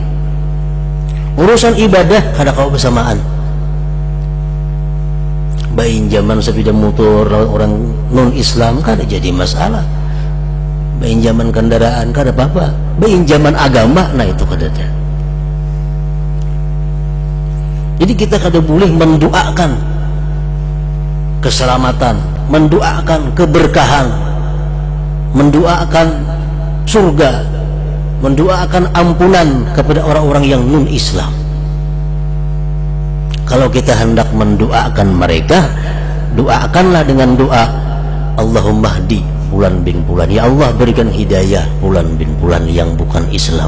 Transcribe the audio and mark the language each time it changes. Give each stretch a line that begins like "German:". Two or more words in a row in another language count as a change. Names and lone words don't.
Banjar: Urusan ibadah kada kau bersamaan. Bain zaman sepeda motor orang non Islam kada jadi masalah. Bain zaman kendaraan kada apa-apa. Bain zaman agama, nah itu kada ada.
Indonesian: Jadi kita kada boleh mendoakan keselamatan, mendoakan keberkahan, mendoakan surga, mendoakan ampunan kepada orang-orang yang non Islam. Kalau kita hendak mendoakan mereka, doakanlah dengan doa
Arabic: Allahumma hdi fulan bin fulan,
Indonesian: ya Allah berikan hidayah fulan bin fulan yang bukan Islam.